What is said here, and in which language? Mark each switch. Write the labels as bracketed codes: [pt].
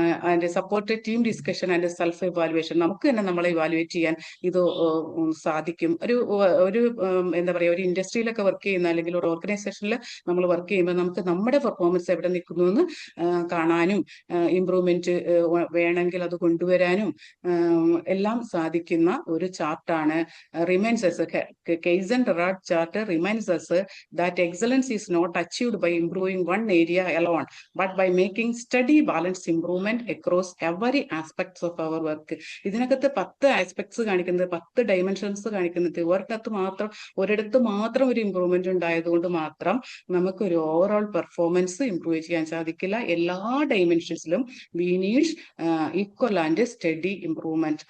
[en] And support team discussion and self evaluation. [ml] നമുക്ക് തന്നെ നമ്മളെ ഇവാലുവേറ്റ് ചെയ്യാൻ ഇത് സാധിക്കും. ഒരു എന്താ പറയുക, ഒരു ഇൻഡസ്ട്രിയിലൊക്കെ വർക്ക് ചെയ്യുന്ന അല്ലെങ്കിൽ ഒരു ഓർഗനൈസേഷനിൽ നമ്മൾ വർക്ക് ചെയ്യുമ്പോൾ നമുക്ക് നമ്മുടെ പെർഫോമൻസ് എവിടെ നിൽക്കുന്നു എന്ന് കാണാനും ഇമ്പ്രൂവ്മെന്റ് വേണമെങ്കിൽ അത് കൊണ്ടുവരാനും എല്ലാം സാധിക്കുന്ന ഒരു ചാർട്ടാണ്. [en] Reminds us Kaizen-Rad chart reminds us that excellence is not achieved by improving one area alone, but by making steady balanced improvement across every aspects of our work. [ml] ഇതിനകത്ത് 10 ആസ്പെക്ട്സ് കാണിക്കുന്നത്, 10 ഡയമെൻഷൻസ് കാണിക്കുന്നത്. ഒരിടത്ത് മാത്രം ഒരു ഇമ്പ്രൂവ്മെന്റ് ഉണ്ടായതുകൊണ്ട് മാത്രം നമുക്കൊരു overall performance improve ചെയ്യാൻ സാധിക്കില്ല. എല്ലാ ഡയമെൻഷൻസിലും [en] We need equal and study improvement.